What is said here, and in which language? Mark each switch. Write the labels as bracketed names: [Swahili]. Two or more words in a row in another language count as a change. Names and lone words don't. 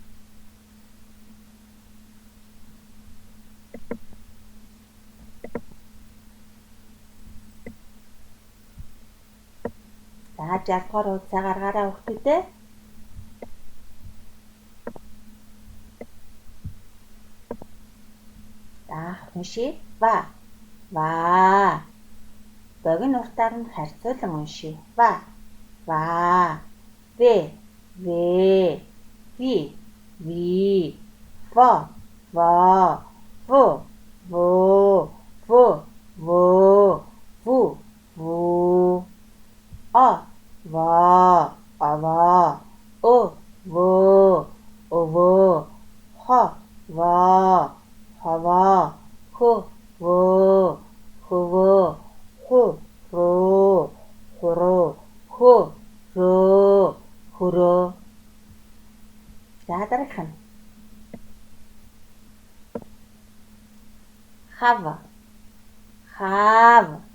[Mongolian] За 60 дугаар хуудасаа гаргаараа хүүхдүүдээ. За уншъя. Ва. Богино уртаар нь харьцуулан уншъя. Ва. Ве. Ви. Во. Во. Ву. Ава. Ово. Хова. Хово. Хуроо. За дараах нь. Хав.